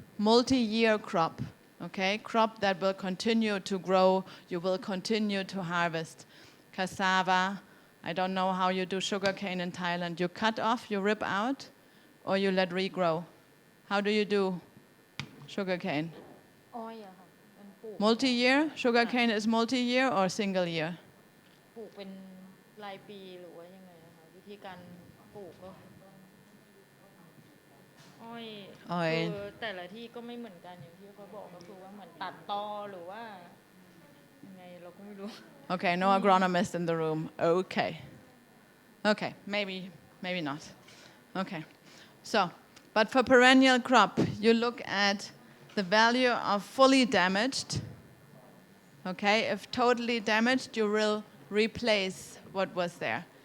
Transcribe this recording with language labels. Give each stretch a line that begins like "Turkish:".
English: multi-year crop, okay? Crop that will continue to grow, you will continue to harvest. Cassava, I don't know how you do sugarcane in Thailand. You cut off, you rip out, or you let regrow. How do you do sugarcane?
Thai: อ้อยอะค่ะมันปลูก
English: Multi-year? Sugarcane is multi-year or single year?
Thai: ปลูกเป็นรายปีหรือว่ายังไงนะคะวิธีการปลูกก็อ้อยคือแต่ละที่ก็ไม่เหมือนกันอย่างที่เขาบอกก็คือว่าเหมือนตัดตอหรือว่ายังไงเราก็ไม่รู้
English: Okay, no agronomist in the room. Okay. Okay, maybe not. Okay. So, but for perennial crop, you look at the value of fully damaged. Okay, if totally damaged, you will replace what was there.